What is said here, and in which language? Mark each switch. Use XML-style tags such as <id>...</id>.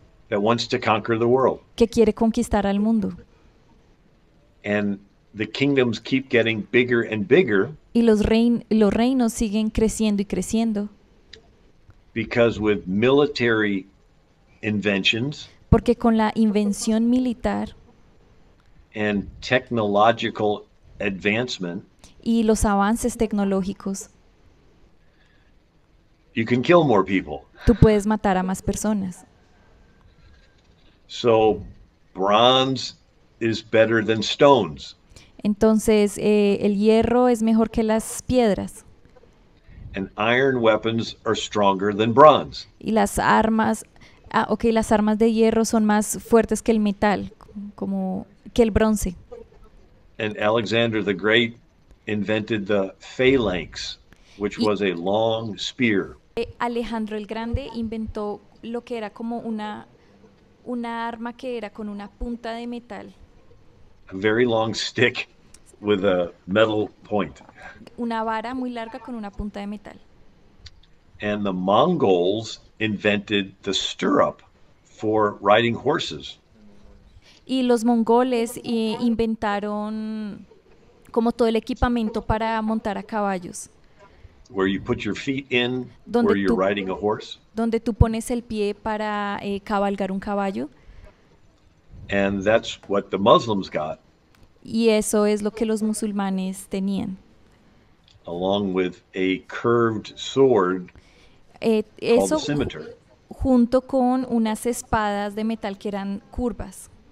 <en>that wants to conquer the world.</en> <es>que quiere conquistar al mundo.</es> <en>And the kingdoms keep getting bigger and bigger.</en> <es>Y los reinos siguen creciendo y creciendo.</es> <en>Because with military inventions</en> <es>Porque con la invención militar</es> <en>and technological advancement,</en> <es>y los avances tecnológicos,</es> <en>you can kill more people.</en> <es>tú puedes matar a más personas.</es> <en>So bronze is better than stones.</en> <es>Entonces, el hierro es mejor que las piedras.</es> <en>And iron weapons are stronger than bronze.</en> <es>Y las armas, ok, las armas de hierro son más fuertes que el metal, como que el bronce.</es> <en>And Alexander the Great invented the phalanx, which</en> <es>Y</es> <en>was a long spear.</en> <es>Alejandro el Grande inventó lo que era como una arma que era con una punta de metal,</es> <en>A very long stick with a metal point.</en> <es>una vara muy larga con una punta de metal.</es> <en>And the Mongols invented the stirrup for riding horses,</en> <es>Y los mongoles inventaron como todo el equipamiento para montar a caballos,</es> <en>where you put your feet in</en> <es>donde</es> <en>where you're</en> <es>tú,</es> <en>riding a horse.</en> <es>donde tú pones el pie para cabalgar un caballo.</es> <en>And that's what the Muslims got,</en> <es>Y eso es lo que los musulmanes tenían.</es> <en>along with a curved sword called the</en> <es>Eso</es> <en>scimitar.</en> <es>junto con unas espadas de metal que eran curvas.</es>